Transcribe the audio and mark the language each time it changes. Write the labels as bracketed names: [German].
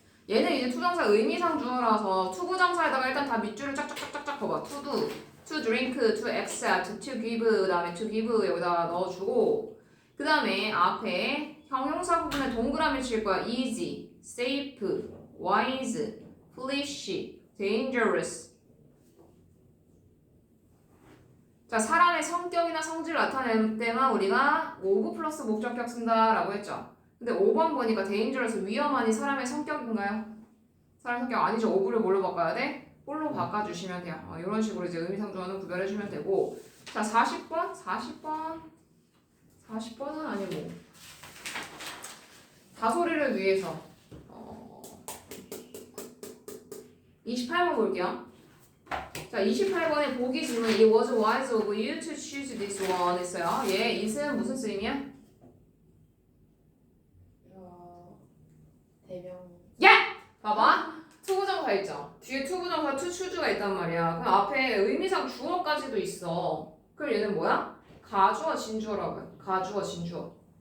[Korean] 얘는 이제 투정사 의미상 주어라서 투부정사에다가 일단 다 밑줄을 쫙쫙쫙쫙 봐봐. [English] to do, to drink, to accept, to give, [Korean] 그 다음에 to give 여기다 넣어주고 그 다음에 앞에 형용사 부분에 동그라미 칠 거야. [English] easy, safe, wise, foolish, dangerous. [Korean] 자, 사람의 성격이나 성질을 나타낼 때만 우리가 of 플러스 목적격 쓴다라고 했죠. 근데 5번 보니까 dangerous 위험하니 사람의 성격인가요? 사람의 성격 아니죠. of를 뭘로 바꿔야 돼? 뭘로 바꿔주시면 돼요. 이런 식으로 이제 의미상 주어는 구별해주면 되고. 자, 40번? 40번은 아니고 다소리를 위해서 28번 볼게요. 자, 28번에 보기 질문 [English] It was wise of you to choose this one [Korean] 했어요. 얘 it은 무슨 쓰임이야? 대명. 봐봐. 투부정사 있죠? 뒤에 투부정사 to choose가 있단 말이야. 그럼 앞에 의미상 주어까지도 있어. 그럼 얘는 뭐야? 가주어 진주어라고 해. 가주어 진주어.